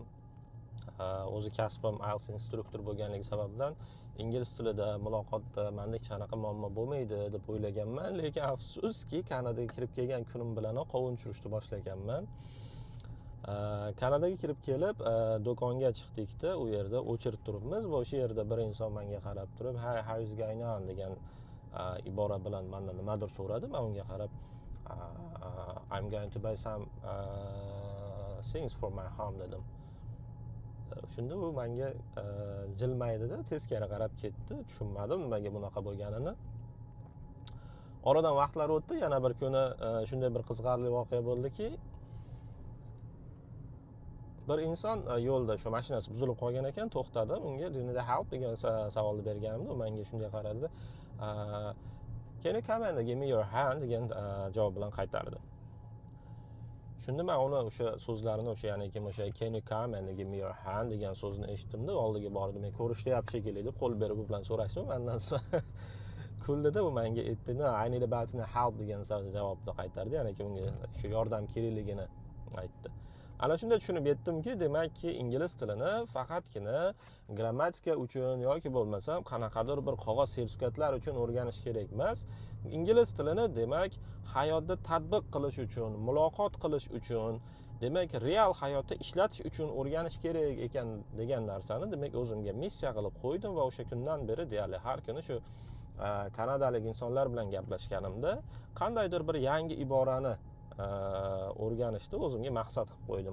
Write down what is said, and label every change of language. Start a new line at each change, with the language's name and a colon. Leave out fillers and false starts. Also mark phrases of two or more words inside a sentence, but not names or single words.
Uzbek: O'zi kasbim IELTS instruktor bo'lganligi sababdan ingliz tilida muloqotda mendek qanaqa muammo bo'lmaydi deb o'ylaganman, lekin afsuski Kanadaga kirib kelgan kunim bilanoq qovun tushirishni boshlaganman. Kanadaga kirib kelib do'konga chiqdikda, u yerda o'chirib turibmiz va o'sha yerda bir inson menga qarab turib,
English: "Hi, how is going on?"
Uzbek: degan ibora bilan mendan nimadir so'radi. Men unga qarab,
English: "I'm going to buy some things for my home" dedim.
Uzbek: Shunda u menga jilmaydi-da, teskari qarab ketdi. Tushunmadim nimaga bunaqa bo'lganini. Oradan vaqtlar o'tdi, yana bir kuni shunday bir qiziqarli voqea bo'ldiki, bir inson yo'lda shu mashinasi buzilib qolgan ekan, to'xtadim, unga
English: "Do you need help?"
Uzbek: degan savolni berganimda, u menga shunday qaradi.
English: "Can you come and give me your hand?"
Uzbek: degan javob bilan qaytardi. Shunda men uni o'sha so'zlarini, o'sha ya'ni kim o'sha
English: "Can you come and give me your hand"
Uzbek: degan so'zni eshitdimda, oldiga bordim. Men ko'rishyapti shekilli deb qo'l berib u bilan so'rashdim. Mendan so'ng kuldida u menga aytdi,
English: "No, I need about help"
Uzbek: degan javobni qaytardi. Ya'ni ki unga shu yordam kerakligini aytdi. Ana shunda tushunib yetdimki, demakki ingliz tilini faqatgina grammatika uchun yoki bo'lmasam qanaqadir bir qog'oz sertifikatlar uchun o'rganish kerak emas. Ingliz tilini demak hayotda tatbiq qilish uchun, muloqot qilish uchun, demak real hayotda ishlatish uchun o'rganish kerak ekan degan narsani demak o'zimga missiya qilib qo'ydim va o'sha kundan beri deyarli har kuni shu kanadalik insonlar bilan gaplashganimda qandaydir bir yangi iborani o'rganishni o'zimga maqsad qilib qo'ydim.